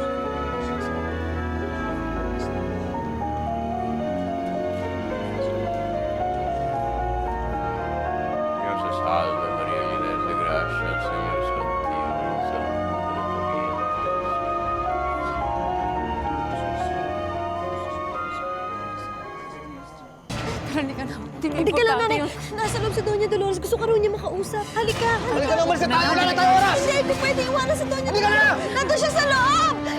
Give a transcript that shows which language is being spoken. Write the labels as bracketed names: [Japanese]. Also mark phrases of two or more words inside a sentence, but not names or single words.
[Spanish] Dios te salve María, llena eres de gracia, el Señor es contigo, bendito es el fruto de tu vientre. [Filipino] Halika na. Halika lang, nanay. Nasa loob si Doña Dolores. Gusto ka rin niya makausap. Halika, halika. Halika na, umalis na tayo! Wala na tayo oras! Hindi, hindi pwede iwanan si Doña Halika na! Dolores. Nandun siya sa loob!